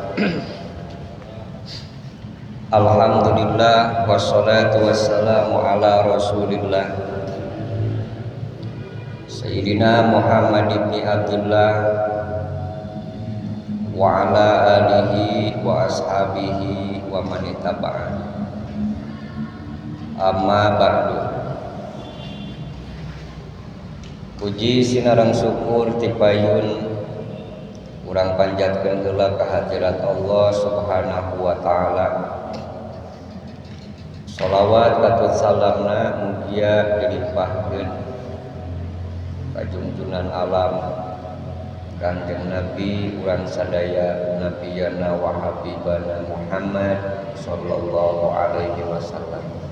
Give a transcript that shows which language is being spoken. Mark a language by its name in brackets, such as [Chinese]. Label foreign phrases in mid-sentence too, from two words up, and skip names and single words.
[Arabic] الحمد لله والصلاة والسلام على رسول الله سيدنا محمد بن عبد الله وعلى آله وأصحابه ومن اتبع. أما بعد. [Sundanese] Puji sinarang syukur tipayun urang panjatkeun heula ka hadirat Allah [Arabic] سبحانه وتعالى. [Sundanese] Shalawat katut salamna mugia dilimpahkeun ka junjungan alam Kanjeng Nabi urang sadaya [Arabic] نبينا وحبيبنا محمد صلى الله عليه وسلم.